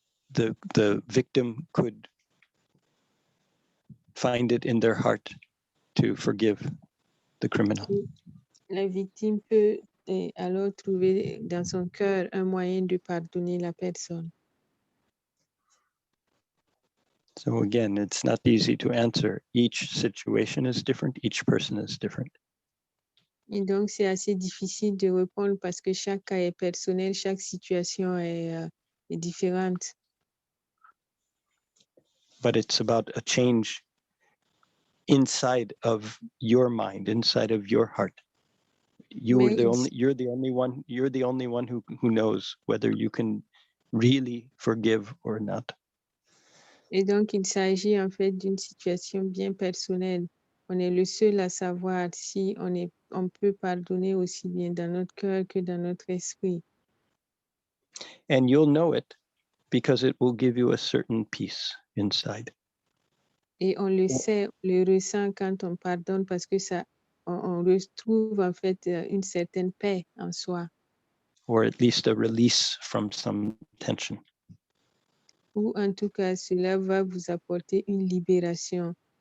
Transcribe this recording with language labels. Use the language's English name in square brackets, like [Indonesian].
[English] The victim could find it in their heart to forgive the criminal. [French] La victime peut alors trouver dans son cœur un moyen de pardonner la personne. [English] So again, it's not easy to answer. Each situation is different. Each person is different. [French] Et donc, c'est assez difficile de répondre parce que chaque cas est personnel, chaque situation est différente. [English] But it's about a change inside of your mind, inside of your heart. You're the only one who knows whether you can really forgive or not. [French] Et donc, il s'agit en fait d'une situation bien personnelle. On est le seul à savoir si on peut pardonner aussi bien dans notre cœur que dans notre esprit. [English] And you'll know it because it will give you a certain peace inside. [French] Et on le sait, on le ressent quand on pardonne parce que on retrouve en fait une certaine paix en soi. [English] Or at least a release from some tension. [French] Ou en tout cas, cela va vous apporter une libération.